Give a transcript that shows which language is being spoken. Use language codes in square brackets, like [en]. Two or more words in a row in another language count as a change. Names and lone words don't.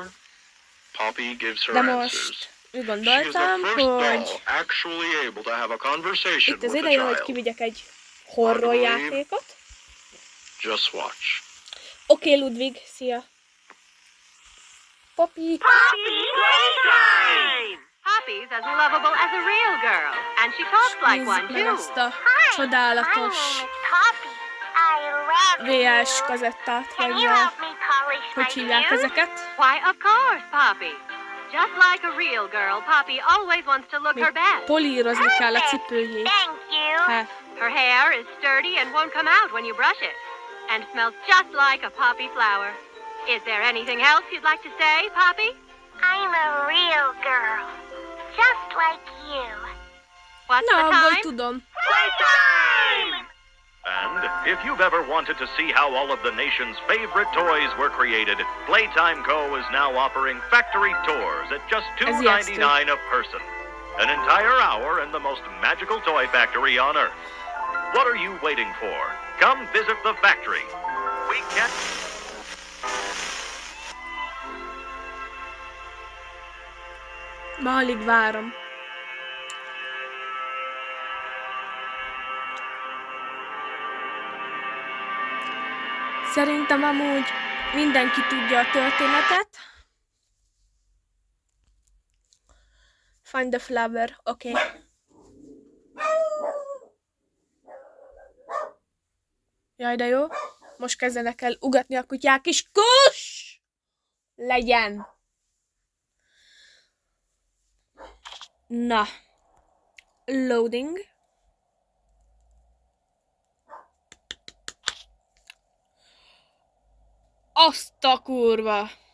[hu] De most úgy gondoltam, hogy itt az ideje, hogy kivigyek egy horror játékot. Oké, Ludwig, szia! Poppy! [en] Poppy's as lovable as a real girl, and she talks like one [hu] Nézzük meg [en] too. [hu] ezt a csodálatos VS kazettát, vagy hogy hívják ezeket. [en] Why, of course, Poppy. Just like a real girl, Poppy always wants to look her best. [hu] Polírozni kell a cipőjét. Hát. [en] Her hair is sturdy and won't come out when you brush it, and smells just like a poppy flower. Is there anything else you'd like to say, Poppy? I'm a real girl, just like you. What's [hu] Na, [en] the [hu] abból [en] time? [hu] tudom. [en] Playtime! And if you've ever wanted to see how all of the nation's favorite toys were created, Playtime Co. is now offering factory tours at just $2.99 a person. An entire hour in the most magical toy factory on Earth. What are you waiting for? Come visit the factory. We can't... [hu] Ma alig várom. Szerintem amúgy mindenki tudja a történetet. [en] Find the flower, [hu] oké. Jaj, de jó. Most kezdenek el ugatni a kutyák is. Kus! Legyen! Na. Loading. Azt a kurva!